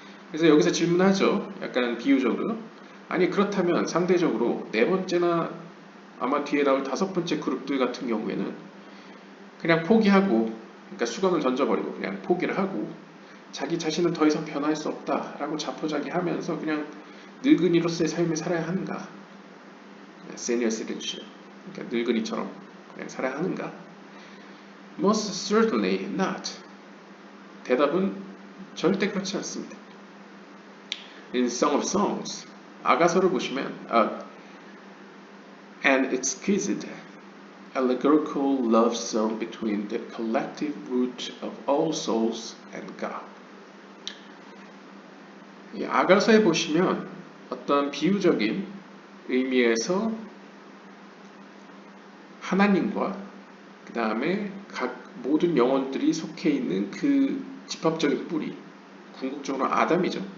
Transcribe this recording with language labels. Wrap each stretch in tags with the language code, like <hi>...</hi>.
<ko>그래서 여기서 질문하죠. 약간 비유적으로. 아니 그렇다면 상대적으로 네 번째나 아마 뒤에 나올 다섯 번째 그룹들 같은 경우에는 그냥 포기하고 그러니까 수건을 던져버리고 그냥 포기를 하고 자기 자신은 더 이상 변화할 수 없다라고 자포자기하면서 그냥 늙은이로서의 삶을 살아야 하는가?</ko> <en>Senior citizenship,</en> <ko>그러니까 늙은이처럼 그냥 살아야 하는가?</ko> <en>Most certainly not.</en> <ko>대답은 절대 그렇지 않습니다.</ko> <en>In Song of Songs,</en> <ko>아가서를 보시면</ko> <en>an exquisite allegorical love song between the collective root of all souls and God.</en> <ko>이 아가서에 보시면 어떤 비유적인 의미에서 하나님과 그 다음에 각 모든 영혼들이 속해 있는 그 집합적인 뿌리 궁극적으로 아담이죠.</ko>